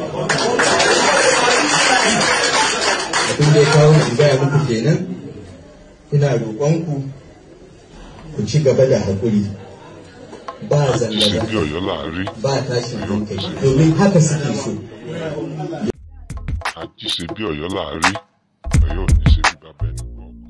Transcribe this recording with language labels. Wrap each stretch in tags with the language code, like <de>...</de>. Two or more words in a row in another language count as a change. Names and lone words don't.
<ha>Abin da ya kawo mu gaya muku kenan ina roƙonku ku ci gaba da haƙuri ba zanga-zanga ba tashin hankali domin haka suke so.</ha> <yo>Àjí ṣe bí Ọ̀yọ́ láàárí, Ọ̀yọ́ ò ní ṣe bí bàbá ẹni kọ̀ọ̀kan.</yo>